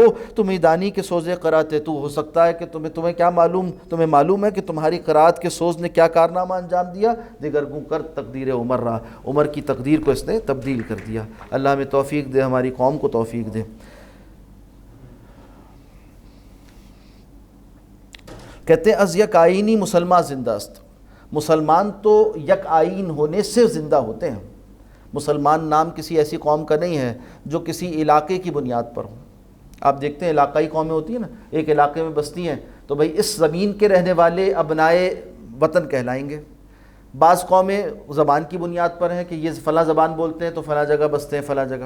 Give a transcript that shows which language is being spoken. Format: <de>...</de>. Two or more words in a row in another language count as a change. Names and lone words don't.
<fa>تمہیں دانی کے سوزے قرات تو،</fa> <ur>ہو سکتا ہے کہ تمہیں کیا معلوم، تمہیں معلوم ہے کہ تمہاری قرات کے سوز نے کیا کارنامہ انجام دیا.</ur> <fa>دیگر گوں کر تقدیر عمر را،</fa> <ur>عمر کی تقدیر کو اس نے تبدیل کر دیا. اللہ ہمیں توفیق دے، ہماری قوم کو توفیق دے. کہتے ہیں</ur> <fa>از یک آئینی مسلمان زندہ است.</fa> <ur>مسلمان تو</ur> <fa>یک آئین</fa> <ur>ہونے سے زندہ ہوتے ہیں. مسلمان نام کسی ایسی قوم کا نہیں ہے جو کسی علاقے کی بنیاد پر ہو. آپ دیکھتے ہیں علاقائی قومیں ہوتی ہیں نا، ایک علاقے میں بستی ہیں تو بھئی اس زمین کے رہنے والے ابنائے وطن کہلائیں گے. بعض قومیں زبان کی بنیاد پر ہیں کہ یہ فلاں زبان بولتے ہیں تو فلاں جگہ بستے ہیں فلاں جگہ.</ur>